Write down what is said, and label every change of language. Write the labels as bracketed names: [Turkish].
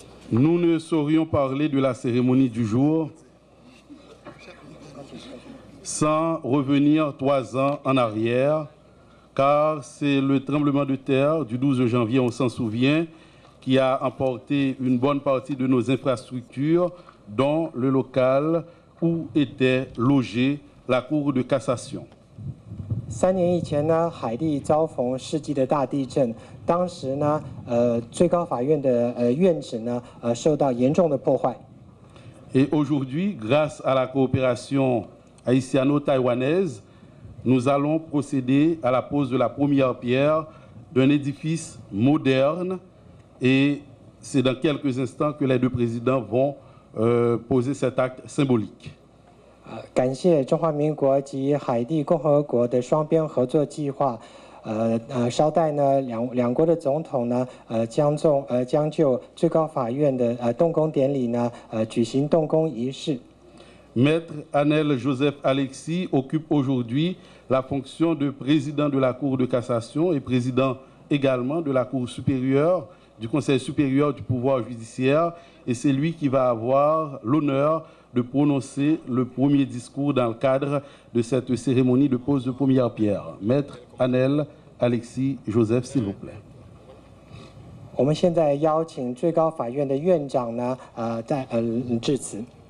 [French] Nous ne saurions parler de la cérémonie du jour sans revenir 3 ans en arrière, car c'est le tremblement de terre du 12 janvier, on s'en souvient, qui a emporté une bonne partie de nos infrastructures, dont le local où était logée la Cour de cassation. [Chinese] 3年以前呢，海地遭逢世纪的大地震，当时呢，最高法院的院址呢，受到严重的破坏。 [French] Et aujourd'hui, grâce à la coopération haïtiano-taïwanaise, nous allons procéder à la pose de la première pierre d'un édifice moderne et c'est dans quelques instants que les deux présidents vont poser cet acte symbolique. [Chinese] 感谢中华民国及海地共和国的双边合作计划。稍待呢，两国的总统呢，将就最高法院的动工典礼呢，举行动工仪式。 [French] Maître Anel Joseph Alexis occupe aujourd'hui la fonction de président de la Cour de cassation et président également de la Cour supérieure, du Conseil supérieur du pouvoir judiciaire, et c'est lui qui va avoir l'honneur de prononcer le premier discours dans le cadre de cette cérémonie de pose de première pierre. Maître Anel Alexis Joseph, s'il vous plaît. [Chinese] 我们现在邀请最高法院的院长呢，致辞。